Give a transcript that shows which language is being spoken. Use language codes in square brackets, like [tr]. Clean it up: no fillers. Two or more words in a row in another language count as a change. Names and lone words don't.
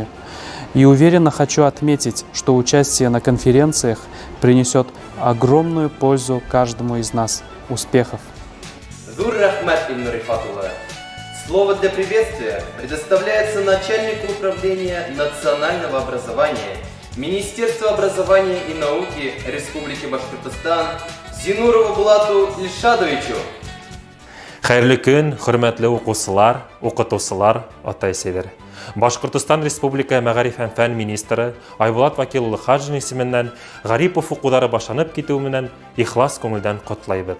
[ru] И уверенно хочу отметить, что участие на конференциях принесет огромную пользу каждому из нас. Успехов! [ba] Зур рахмат, Илнур Рифат-улы. [ru] Слово для приветствия предоставляется начальнику управления национального образования Министерства образования и науки Республики Башкортостан Зинурову Булату Ильшадовичу. [ba] Хәйерле көн, хөрмәтле уҡыусылар, уҡытыусылар, ата-әсәләр. Башҡортостан Республика Мәғариф һәм фән министры Айбулат Вакил улы Хаджин исеменнән Гарипов уҡыуҙары башланып китеү менән ихлас күңелдән ҡотлайбыҙ.